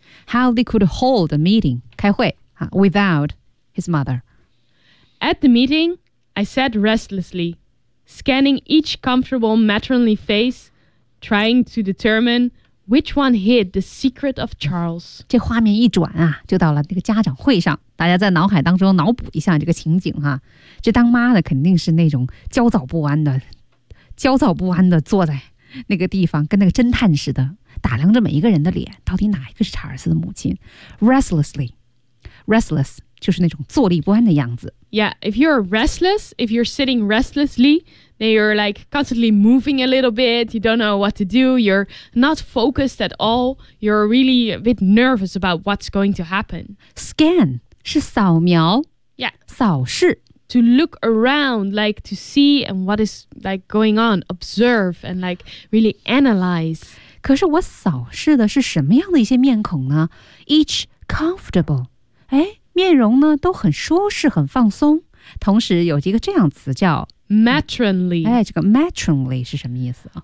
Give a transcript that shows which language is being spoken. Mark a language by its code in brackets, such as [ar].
[en] How they could hold a meeting, [zh] 开会啊， [en] without his mother. At the meeting, I sat restlessly, scanning each comfortable matronly face, trying to determine... Which one hid the secret of Charles? [zh] 这画面一转啊，就到了那个家长会上。大家在脑海当中脑补一下这个情景哈。这当妈的肯定是那种焦躁不安的，焦躁不安的坐在那个地方，跟那个侦探似的，打量着每一个人的脸，到底哪一个是查尔斯的母亲 ？Restlessly, 就是那种坐立不安的样子。 [en] Yeah, if you're restless, if you're sitting restlessly. Then you're like constantly moving a little bit. You don't know what to do. You're not focused at all. You're really a bit nervous about what's going to happen. [zh] Scan 是扫描 [en] Yeah. [zh] 扫视 [en] To look around, like to see and what is like going on. Observe and like really analyze. [zh] 可是我扫视的是什么样的一些面孔呢 [en] Each comfortable. [zh] 哎，面容呢都很舒适很放松。同时有一个这样词叫 [en] Matronly. [zh] 哎，这个 matronly 是什么意思啊？